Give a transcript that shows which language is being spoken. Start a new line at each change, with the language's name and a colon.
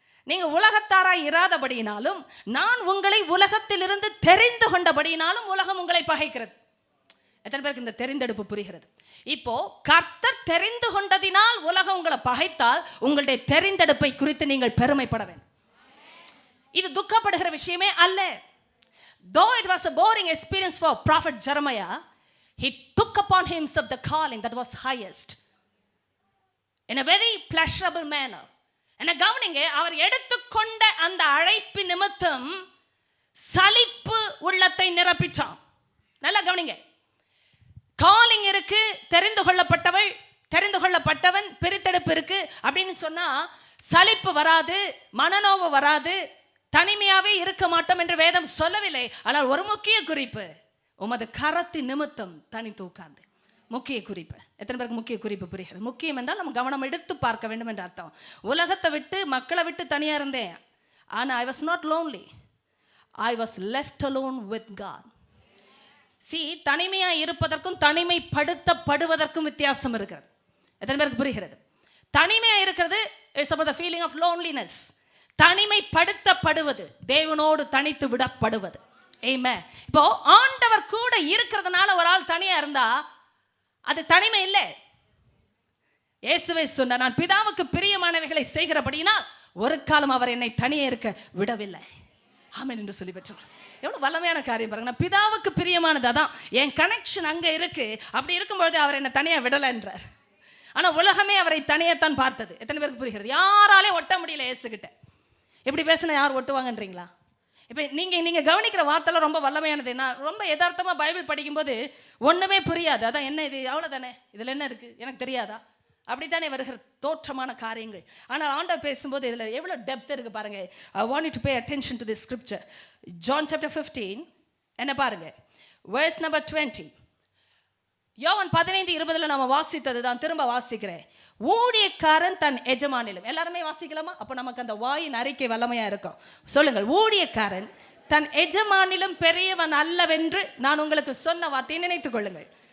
Tamil: நீங்க உலகத்தாராய் இராதபடியினாலும் நான் உங்களை உலகத்தில் இருந்து தெரிந்து கொண்டபடியினாலும் உலகம் உங்களை பகைக்கிறது. எத்தனை பேருக்கு இந்த தெரிந்தெடுப்பு புரிகிறது? இப்போ கர்த்தர் தெரிந்து கொண்டதினால் உலகம் உங்களை பகைத்தால் உங்களுடைய தெரிந்தெடுப்பை குறித்து நீங்கள் பெருமைப்பட வேண்டும். இது துக்கப்படுகிற விஷயமே அல்ல.
English: Though it was a boring experience for prophet Jeremiah, he took upon himself the calling that was highest in a very pleasurable manner.
Tamil: என்ன கவனிங்க, அவர் எடுத்துக்கொண்ட அந்த அழைப்பு நிமித்தம் சலிப்பு உள்ளத்தை நிரப்பிட்டான். நல்லா கவனிங்க. காலிங் இருக்கு, தெரிந்து கொள்ளப்பட்டவள், தெரிந்து கொள்ளப்பட்டவன், பிரித்தெடுப்பு இருக்கு அப்படின்னு சொன்னா சலிப்பு வராது, மனநோவு வராது, தனிமையாவே இருக்க மாட்டோம் என்று வேதம் சொல்லவில்லை. ஆனால் ஒரு முக்கிய குறிப்பு, உமது கரத்தின் நிமித்தம் தனித்து உட்கார்ந்து. முக்கிய குறிப்பு. எத்தனை பேருக்கு முக்கிய குறிப்பு புரிகிறது? முக்கியம் என்றால் நம்ம கவனம் எடுத்து பார்க்க வேண்டும் என்ற அர்த்தம். உலகத்தை விட்டு, மக்களை விட்டு தனியா இருந்தேன். ஆனா
English: I was not lonely. I was left alone with God.
Tamil: தனிமையா இருப்பதற்கும் தனிமைப்படுத்தப்படுவதற்கும் வித்தியாசம் இருக்கிறது. எத்தனை பேருக்கு புரிகிறது? தனிமையா இருக்கிறது
English: It's about the feeling of loneliness.
Tamil: தனிமைப்படுத்தப்படுவது தேவனோடு தனித்து விடப்படுவது. ஆமென். இப்போ ஆண்டவர் கூட இருக்கிறதுனால ஒரு ஆள் தனியா இருந்தா அது தனிமை இல்லை. இயேசுவே சொன்னார், நான் பிதாவுக்கு பிரியமானவைகளை செய்கிறபடியினால் ஒரு காலம் அவர் என்னை தனியே இருக்க விடவில்லை. ஆமென் என்று சொல்லி பெற்றோம். எவ்வளவு வல்லமையான காரியம் பாருங்க. நான் பிதாவுக்கு பிரியமானது அதான், என் கனெக்ஷன் அங்க இருக்கு. அப்படி இருக்கும்பொழுது அவர் என்னை தனியா விடலை என்றார். ஆனா உலகமே அவரை தனியத்தான் பார்த்தது. எத்தனை பேருக்கு புரிகிறது? யாராலையும் ஒட்ட முடியல இயேசுகிட்ட. எப்படி பேசினா யார் ஒட்டுவாங்கன்றீங்களா? இப்போ நீங்கள் கவனிக்கிற வார்த்தைலாம் ரொம்ப வல்லமையானது. நான் ரொம்ப யதார்த்தமாக பைபிள் படிக்கும்போது ஒன்றுமே புரியாது. அதான் என்ன இது, அவ்வளோதானே, இதில் என்ன இருக்குது, எனக்கு தெரியாதா, அப்படித்தானே வருகிற தோற்றமான காரியங்கள். ஆனால் ஆண்டவர் பேசும்போது இதில் எவ்வளோ டெப்த் இருக்குது பாருங்க.
English: I want you to pay attention to this scripture. John chapter 15
Tamil: என்ன பாருங்க,
English: verse number 20.
Tamil: யோவான் 15:20 நம்ம வாசித்தது தான் திரும்ப வாசிக்கிறேன். ஊழியக்காரன் தன் எஜமானிலும். எல்லாருமே வாசிக்கலாமா? அப்போ நமக்கு அந்த வாயின் அறிக்கை வல்லமையா இருக்கும். சொல்லுங்கள், ஊழியக்காரன் தன் எஜமானிலும் பெரியவன் அல்லவென்று நான் உங்களுக்கு சொன்ன வார்த்தையை நினைத்துக் கொள்ளுங்கள்.